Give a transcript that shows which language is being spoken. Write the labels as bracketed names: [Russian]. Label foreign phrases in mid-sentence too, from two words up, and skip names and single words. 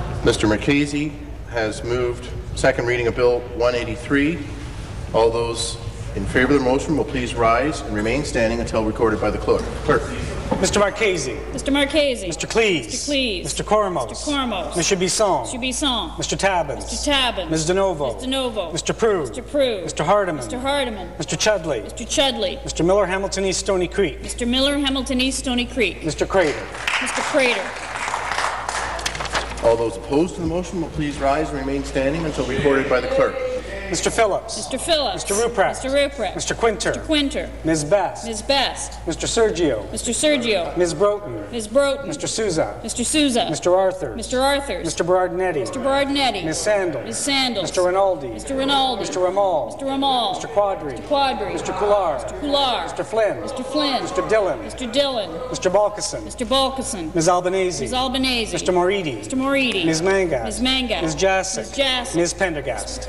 [English] Mr. Marchese has moved second reading of Bill 183. All those in favour of the motion will please rise and remain standing until recorded by the clerk. Mr. Marchese. Mr. Marchese. Mr. Cleese. Mr. Cleese. Mr. Cormos. Mr. Cormos. Mr. Bisson. Mr. Bisson. Mr. Tabbins. Mr. Tabbins. Ms. DeNovo. Ms. DeNovo. Mr. Proulx. Mr. Proulx. Mr. Hardeman. Mr. Hardeman. Mr. Chudley. Mr. Chudley. Mr. Miller Hamilton East Stony Creek. Mr. Miller Hamilton East Stony Creek. Mr. Crater. Mr. Crater. All those opposed to the motion will please rise and remain standing until recorded by the clerk. Mr. Phillips. Mr. Phillips. Mr. Ruprecht. Mr. Ruprecht. Mr. Quinter. Mr. Quinter. Ms. Best. Ms. Best. Mr. Sergio. Mr. Sergio. Ms. Broughton. Ms. Broughton. Mr. Souza. Mr. Souza. Mr. Arthurs. Mr. Arthurs. Mr. Berardinetti. Mr. Berardinetti. Ms. Sandals. Ms. Sandals. Mr. Rinaldi. Mr. Rinaldi. Mr. Ramal. Mr. Ramal. Mr. Quadri. Mr. Quadri. Mr. Coular. Mr. Coular. Mr. Flynn. Mr. Flynn. Mr. Dillon. Mr. Dillon. Mr. Balkison. Mr. Balkison. Ms. Albanese. Ms. Albanese. Mr. Moridi. Mr. Moridi. Ms. Mangas. Ms. Mangas. Ms. Jassic. Ms. Jassic. Ms. Pendergast.